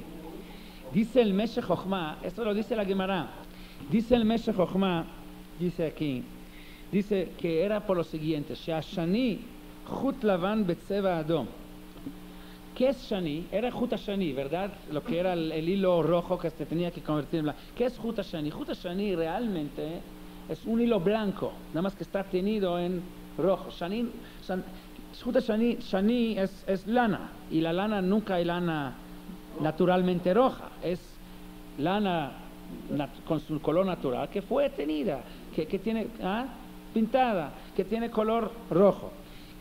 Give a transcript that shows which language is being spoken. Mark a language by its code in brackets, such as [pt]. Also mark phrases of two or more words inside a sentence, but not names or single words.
[es] Dice el Meshech Chochma, esto lo dice la Gemara, dice el Meshech Chochma, dice aquí, dice que era por lo siguiente, [he] שהשני חוט לבן בצבע אדום. [es] ¿Qué es shani? Era [he] חוט השני, [es] ¿verdad? Lo que era el hilo rojo que se tenía que convertir en blanco. ¿Qué es [he] חוט השני? חוט השני [es] realmente es un hilo blanco, nada más que está tenido en rojo. [he] חוט השני [es] es lana, y la lana nunca hay lana naturalmente roja, es lana con su color natural que fue tenida, que tiene pintada, que tiene color rojo.